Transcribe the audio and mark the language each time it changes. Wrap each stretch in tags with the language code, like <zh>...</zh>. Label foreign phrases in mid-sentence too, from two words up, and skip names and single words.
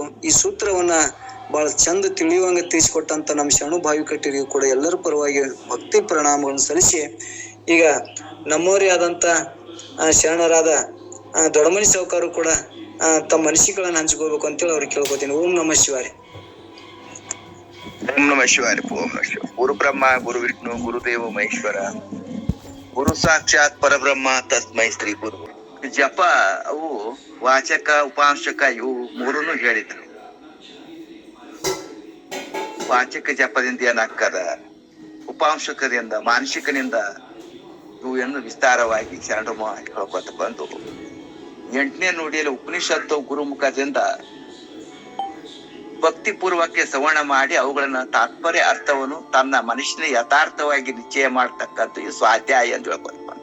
<kn>ಈ ಸೂತ್ರವನ್ನ ಬಹಳ ಚಂದ ತಿಳಿಯುವಂಗ ತಿಳಿಸಿಕೊಟ್ಟಂತ ನಮ್ಮ ಶರಣು ಬಾವಿ ಕಟ್ಟಿರಿಗೂ ಕೂಡ ಎಲ್ಲರ ಪರವಾಗಿ ಭಕ್ತಿ ಪ್ರಣಾಮಗಳನ್ನು ಸಲ್ಲಿಸಿ ಈಗ ನಮ್ಮವರೇ ಆದಂತ ಶರಣರಾದ ದೊಡ್ಡಮನಿ ಸಾಹುಕಾರರು ಕೂಡ ತಮ್ಮ ಮನಸ್ಸಿಗಳನ್ನ ಹಂಚ್ಕೋಬೇಕು ಅಂತೇಳಿ ಅವ್ರಿಗೆ ಕೇಳ್ಕೊತೀನಿ.</kn> <sa>ಓಂ ನಮಃ ಶಿವಾಯ. ಓಂ ನಮಃ ಶಿವಾಯ. ಓಂ ನಮಃ ಶಿವಾಯ. ಗುರು ಬ್ರಹ್ಮ ಗುರು ವಿಷ್ಣು ಗುರುದೇವ ಮಹೇಶ್ವರ ಗುರು ಸಾಕ್ಷಾತ್ ಪರಬ್ರಹ್ಮ ತಸ್ಮೈ ಶ್ರೀ ಗುರು.</sa> <kn>ಜಪ ಅವು ವಾಚಕ ಉಪಾಂಶಕ ಇವು ಮೂರನ್ನು ಹೇಳಿದ್ರು. ವಾಚಕ ಜಪದಿಂದ ಏನಾಗ್ತದ, ಉಪಾಂಶಕದಿಂದ ಮಾನಸಿಕನಿಂದ ಇವು ಏನು ವಿಸ್ತಾರವಾಗಿ ಶರಣರು ಹೇಳ್ಕೊತ ಬಂದು 8ನೇ ನುಡಿಯಲ್ಲಿ ಉಪನಿಷತ್ತು ಗುರುಮುಖದಿಂದ ಭಕ್ತಿ ಪೂರ್ವಕ್ಕೆ ಶ್ರವಣ ಮಾಡಿ ಅವುಗಳನ್ನ ತಾತ್ಪರ್ಯ ಅರ್ಥವನ್ನು ತನ್ನ ಮನುಷ್ಯನ ಯಥಾರ್ಥವಾಗಿ ನಿಶ್ಚಯ ಮಾಡ್ತಕ್ಕಂಥ ಈ ಸ್ವಾಧ್ಯಾಯ ಅಂತ ಹೇಳ್ಕೊತ ಬಂದ.</kn>